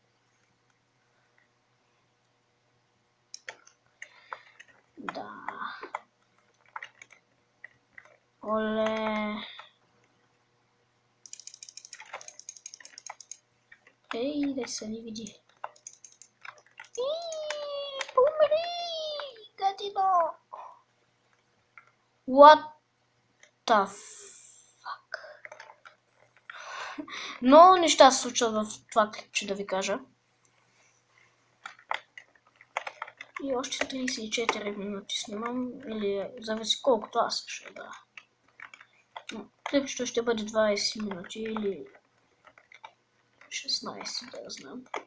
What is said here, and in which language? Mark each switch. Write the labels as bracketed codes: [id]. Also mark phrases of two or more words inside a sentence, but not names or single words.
[bg] Да. Оле. Ей, да се ни види. Умри! Гадино! [en] What the fuck? [bg] Много неща се случват в това клипче, да ви кажа. И още 34 минути снимам, или зависи колкото аз ще да. Клипчето ще бъде 20 минути или 16, да знам.